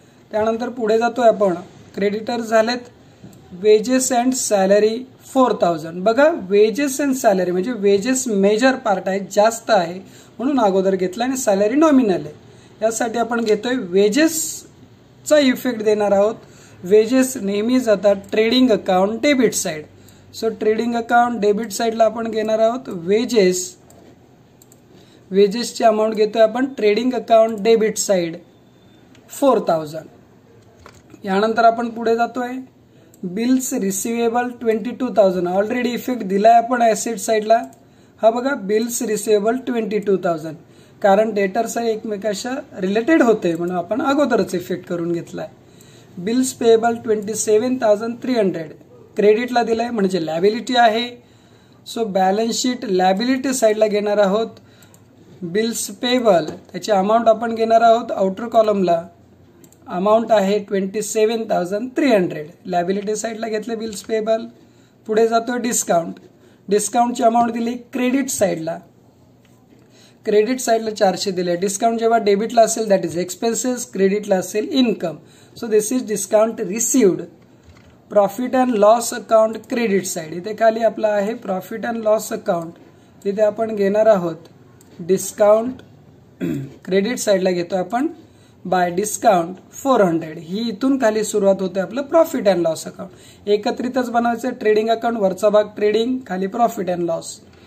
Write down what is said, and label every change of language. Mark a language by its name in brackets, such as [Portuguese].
[Marathi] त्यानंतर पुढे जातोय आपण. क्रेडिटर्स झालेत वेजेस अँड सॅलरी 4,000. बघा वेजेस अँड सॅलरी म्हणजे वेजेस मेजर पार्ट आहे, जास्त आहे म्हणून अगोदर घेतला आणि सॅलरी नॉमिनल आहे. यासाठी आपण घेतोय वेजेसचा इफेक्ट देणार आहोत. वेजेस नेहमी जातात trading account debit side. So trading account debit साइडला आपण घेणार आहोत वेजेस. वेजेसची अमाऊंट घेतोय आपण ट्रेडिंग अकाउंट डेबिट साइड 4,000. यानंतर आपण पुढे जातोय बिल्स रिसिवेबल 22,000. ऑलरेडी इफेक्ट दिलाय आपण ऍसेट साइडला. हा बघा बिल्स रिसिवेबल 22,000, कारण डेटर्स एकमेकांच्या रिलेटेड होते म्हणून आपण अगोदरच इफेक्ट करून घेतलाय. बिल्स पेएबल 27,300 क्रेडिटला दिलाय म्हणजे लॅबिलिटी आहे. सो बॅलन्स शीट लॅबिलिटी साइडला घेणार आहोत बिल्स पेएबल. त्याची अमाऊंट आपण घेणार आहोत आउटर कॉलमला. अमाऊंट आहे 27,300. लॅबिलिटी साइडला घेतले बिल्स पेएबल. पुढे जातोय डिस्काउंट. डिस्काउंटची अमाऊंट दिली क्रेडिट साइडला. क्रेडिट साइडला 400 दिले. डिस्काउंट जेव्हा डेबिटला असेल [English] that is expenses, [Marathi] क्रेडिटला असेल income. [English] So this is discount received. Profit and loss account credit side. [Marathi] इथे खाली आपला आहे प्रॉफिट अँड लॉस अकाउंट. तिथे आपण घेणार आहोत डिस्काउंट. क्रेडिट साइडला घेतो आपण बाय डिस्काउंट 400. ही इथून खाली सुरुवात होते आपलं प्रॉफिट अँड लॉस अकाउंट. एकत्रितच बनवायचं ट्रेडिंग अकाउंट. वरचा भाग ट्रेडिंग, खाली प्रॉफिट अँड लॉस.